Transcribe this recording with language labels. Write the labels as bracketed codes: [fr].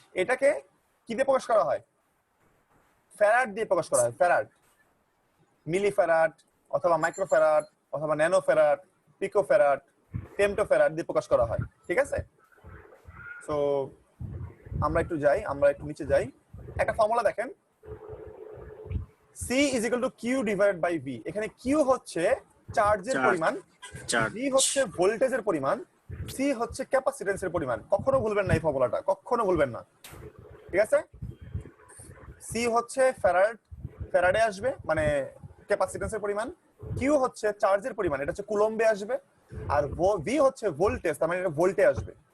[bn] এটাকে কি দিয়ে প্রকাশ করা হয়? ফ্যারাড দিয়ে প্রকাশ করা হয়। ফ্যারাড, মিলি ফ্যারাড অথবা মাইক্রো ফ্যারাড অথবা ন্যানো ফ্যারাড, পিকো ফ্যারাড, টেমটো ফ্যারাড দিয়ে প্রকাশ করা হয়। ঠিক আছে? সো আমরা একটু নিচে যাই। একটা ফর্মুলা দেখেন, [en] C is equal to Q divided by V। [bn] এখানে Q হচ্ছে চার্জের [en] Charge. [bn] পরিমাণ, [en] Charge. [bn] V হচ্ছে ভোল্টেজের পরিমাণ, C হচ্ছে ক্যাপাসিট্যান্সের পরিমাণ। কখনো ভুলবেন না এই ফর্মুলাটা, কখনো ভুলবেন না, ঠিক আছে? C হচ্ছে ফ্যারাডে আসবে, মানে ক্যাপাসিট্যান্সের পরিমাণ। Q হচ্ছে চার্জের পরিমাণ, এটা হচ্ছে কুলম্বে আসবে। আর V হচ্ছে ভোল্টেজ, তার মানে এটা ভোল্টে আসবে।